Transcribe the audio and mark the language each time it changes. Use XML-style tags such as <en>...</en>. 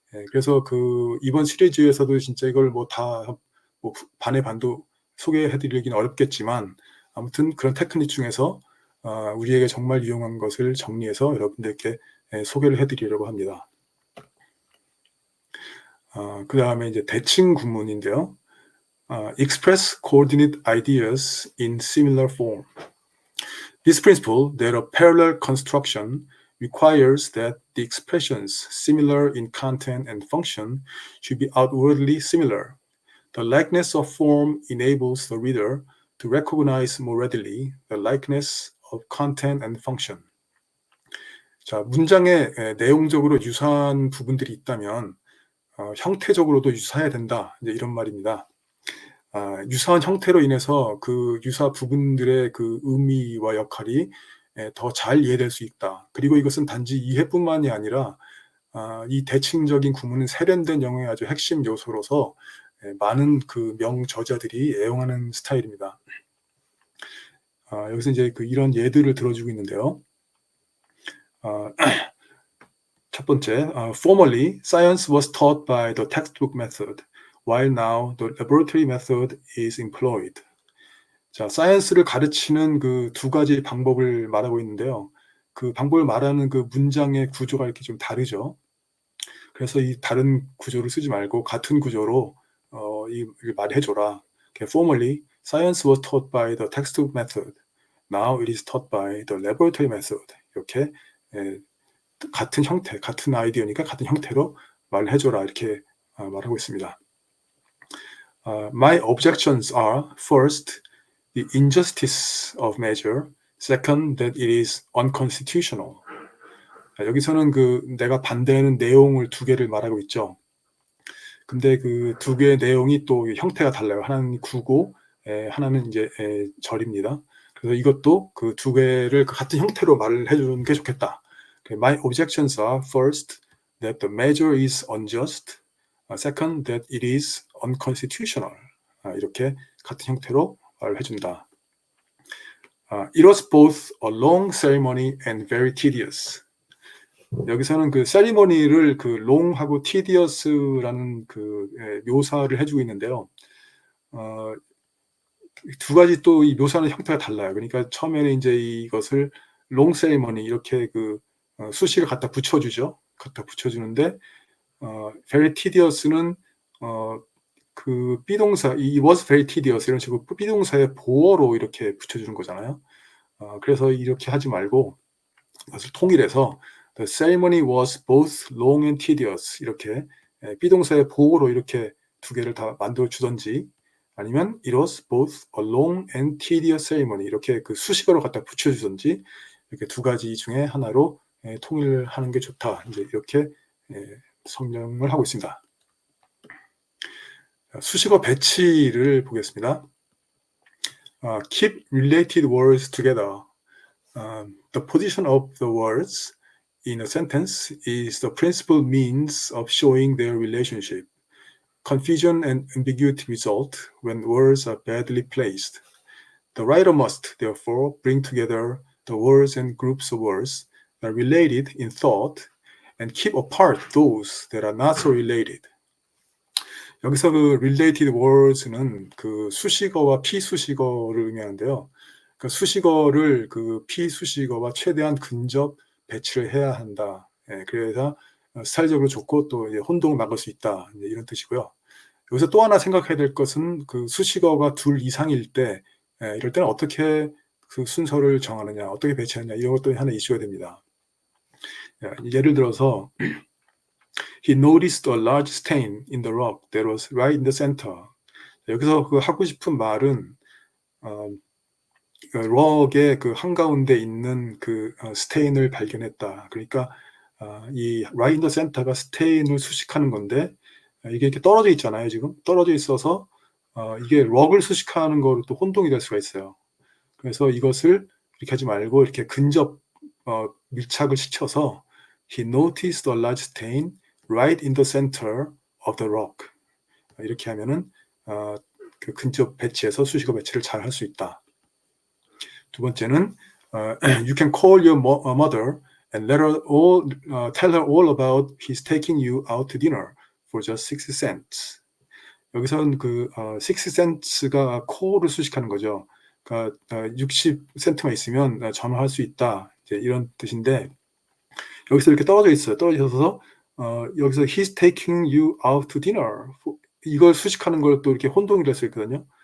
<ko>그래서 그 이번 시리즈에서도 진짜 이걸 뭐 다 뭐 반의 반도 소개해드리기는 어렵겠지만 아무튼 그런 테크닉 중에서 우리에게 정말 유용한 것을 정리해서 여러분들께 소개를 해드리려고 합니다. 그 다음에 이제 대칭 구문인데요.</ko> <en>express coordinate ideas in similar form. This principle that a parallel construction requires that the expressions similar in content and function should be outwardly similar. The likeness of form enables the reader to recognize more readily the likeness of content and function.</en> <ko>자, 문장에 내용적으로 유사한 부분들이 있다면 형태적으로도 유사해야 된다. 이제 이런 말입니다. 유사한 형태로 인해서 그 유사 부분들의 그 의미와 역할이 더 잘 이해될 수 있다. 그리고 이것은 단지 이해뿐만이 아니라 이 대칭적인 구문은 세련된 영어의 아주 핵심 요소로서 많은 그 명저자들이 애용하는 스타일입니다. 여기서 이제 이런 예들을 들어주고 있는데요. 첫 번째,</ko> <en>formerly science was taught by the textbook method, while now the laboratory method is employed.</en> <ko>자, 사이언스를 가르치는 그 두 가지 방법을 말하고 있는데요. 그 방법을 말하는 그 문장의 구조가 이렇게 좀 다르죠. 그래서 이 다른 구조를 쓰지 말고 같은 구조로 이걸 말해줘라.</ko> <en>Formerly, science was taught by the textbook method. Now it is taught by the laboratory method.</en> <ko>이렇게 같은 형태, 같은 아이디어니까 같은 형태로 말해줘라 이렇게 말하고 있습니다.</ko> <en>My objections are first, the injustice of measure. Second, that it is unconstitutional.</en> <ko>여기서는 내가 반대하는 내용을 두 개를 말하고 있죠. 근데 그 두 개의 내용이 또 형태가 달라요. 하나는 구고, 하나는 이제 절입니다. 그래서 이것도 그 두 개를 같은 형태로 말을 해주는 게 좋겠다.</ko> <en>My objections are first, that the measure is unjust. Second, that it is unconstitutional.</en> <ko>이렇게 같은 형태로 말을 해준다.</ko> <en>It was both a long ceremony and very tedious.</en> <ko>여기서는 그 세리머니를 그 long하고 tedious라는 묘사를 해주고 있는데요. 두 가지 또 이 묘사는 형태가 달라요. 그러니까 처음에는 이제 이것을</ko> <en>long ceremony</en> <ko>이렇게 수식을 갖다 붙여주죠. 갖다 붙여주는데 very tedious는 그 비동사</ko> <en>it was very tedious</en> <ko>이런 식으로 비동사의 보어로 이렇게 붙여주는 거잖아요. 그래서 이렇게 하지 말고 이것을 통일해서</ko> <en>the ceremony was both long and tedious</en> <ko>이렇게 비동사의 보어로 이렇게 두 개를 다 만들어 주던지 아니면</ko> <en>it was both a long and tedious ceremony</en> <ko>이렇게 그 수식어로 갖다 붙여주던지 이렇게 두 가지 중에 하나로 통일하는 게 좋다. 이제 이렇게 설명을 하고 있습니다. 수식어 배치를 보겠습니다.</ko> <en>Keep related words together. The position of the words in a sentence is the principal means of showing their relationship. Confusion and ambiguity result when words are badly placed. The writer must, therefore, bring together the words and groups of words that are related in thought and keep apart those that are not so related.</en> <ko>여기서 그</ko> <en>related words</en> <ko>는 그 수식어와 피수식어를 의미하는데요. 그 수식어를 그 피수식어와 최대한 근접 배치를 해야 한다. 그래서 스타일적으로 좋고 또 이제 혼동을 막을 수 있다. 이제 이런 뜻이고요. 여기서 또 하나 생각해야 될 것은 그 수식어가 둘 이상일 때 이럴 때는 어떻게 그 순서를 정하느냐, 어떻게 배치하느냐 이런 것도 하나 이슈가 됩니다. 예를 들어서</ko> <en>He noticed a large stain in the rock that was right in the center.</en> <ko>여기서 그 하고 싶은 말은 럭의 그 한가운데 있는 그 스테인을 발견했다. 그러니까 이 right in the center가 스테인을 수식하는 건데 이게 이렇게 떨어져 있잖아요. 지금 떨어져 있어서 이게 럭을 수식하는 거로 또 혼동이 될 수가 있어요. 그래서 이것을 이렇게 하지 말고 이렇게 근접 밀착을 시켜서</ko> <en>He noticed a large stain right in the center of the rock.</en> <ko>이렇게 하면은 그 근접 배치에서 수식어 배치를 잘 할 수 있다. 두 번째는</ko> <en>You can call your mother and let her tell her all about his taking you out to dinner for just 60 cents.</en> <ko>여기서는 그 60 cents가 call을 수식하는 거죠. 그러니까 60센트만 있으면 전화할 수 있다. 이제 이런 뜻인데 여기서 이렇게 떨어져 있어요. 떨어져서 여기서</ko> <en>he's taking you out to dinner</en> <ko>이걸 수식하는 걸 또 이렇게 혼동이 될 수 있거든요.</ko>